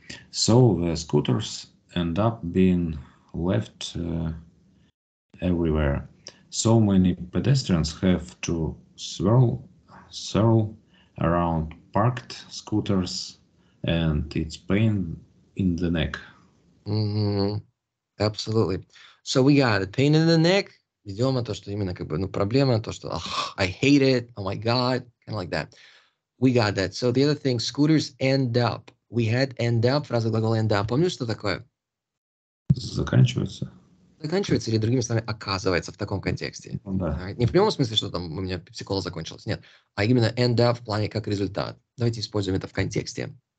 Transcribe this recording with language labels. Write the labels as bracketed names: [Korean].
[English] So the scooters end up being left everywhere. So many pedestrians have to swirl around parked scooters, and it's pain in the neck. Absolutely. So we got it. Pain in the neck. [Russian] Идем то, что именно проблема, то, что [English] I hate it. Oh my God. Kind of like that. We got that. So the other thing, scooters end up. We had end up, [Russian] фраза глагол [English] end up. [Russian] Помнишь, что такое? Заканчивается. Заканчивается или, другими словами, оказывается в таком контексте. Да. Не в прямом смысле, что там у меня пепси-кола закончилась. Нет. А именно end up в плане как результат. Давайте используем это в контексте.